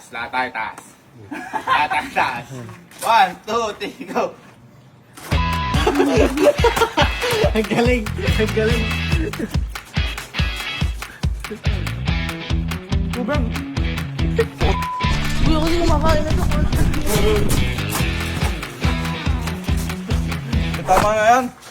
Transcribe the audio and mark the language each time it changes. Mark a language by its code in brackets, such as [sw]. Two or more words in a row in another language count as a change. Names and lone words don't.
[tl] Lahat tayo taas. [en] One, two, three, go. [tl] Ang galing. Sobrang. Kuya, kasi kumakain na ito. Tama na yan.